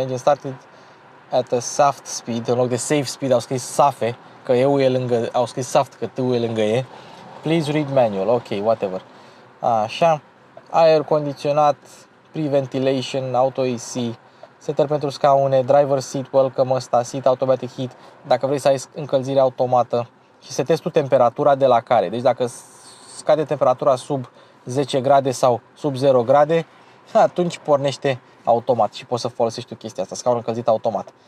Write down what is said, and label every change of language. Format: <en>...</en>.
<en>Engine started at a soft speed,</en> <ro>în loc de safe speed au scris safe, că E-ul e lângă, au scris soft că T-ul e lângă E.</ro> <en>Please read manual, ok, whatever.</en> <ro>Așa, aer condiționat, pre-ventilation, auto AC, setări pentru scaune, driver seat, welcome ăsta, seat automatic heat, dacă vrei să ai încălzire automată și setezi tu temperatura de la care. Deci dacă scade temperatura sub 10 grade sau sub 0 grade, atunci pornește automat și poți să folosești tu chestia asta, scaun încălzit automat.</ro>